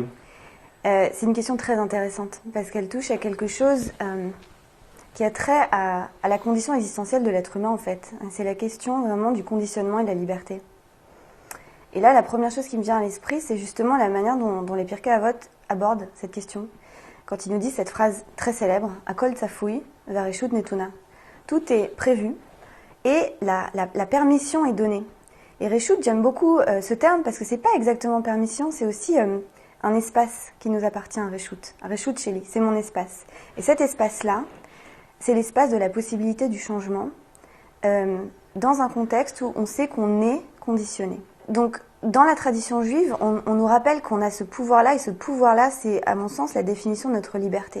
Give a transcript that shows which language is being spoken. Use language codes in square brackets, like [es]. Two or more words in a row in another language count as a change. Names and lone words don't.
[fr] C'est une question très intéressante parce qu'elle touche à quelque chose qui a trait à la condition existentielle de l'être humain en fait. C'est la question vraiment du conditionnement et de la liberté. Et là, la première chose qui me vient à l'esprit, c'est justement la manière dont les Pirkei Avot abordent cette question. Quand il nous dit cette phrase très célèbre, « [he] הכל צפוי והרשות נתונה ». [fr] Tout est prévu et la permission est donnée. Et reshut, j'aime beaucoup ce terme parce que c'est pas exactement permission, c'est aussi un espace qui nous appartient, un [he] רשות שלי, [fr] c'est mon espace. Et cet espace-là, c'est l'espace de la possibilité du changement dans un contexte où on sait qu'on est conditionné. Donc, dans la tradition juive, on nous rappelle qu'on a ce pouvoir-là, et ce pouvoir-là, c'est, à mon sens, la définition de notre liberté.